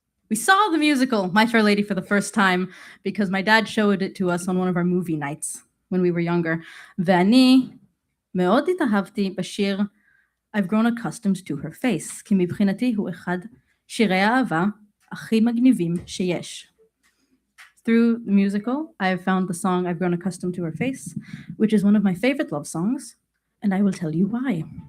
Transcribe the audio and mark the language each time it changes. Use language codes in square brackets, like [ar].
[en] We saw the musical, My Fair Lady, for the first time because my dad showed it to us on one of our movie nights when we were younger. [he] ואני מאוד התאהבתי בשיר I've grown accustomed to her face, כי מבחינתי הוא אחד שירי האהבה הכי מגניבים שיש. [en] Through the musical, I have found the song I've grown accustomed to her face, which is one of my favorite love songs, and I will tell you why.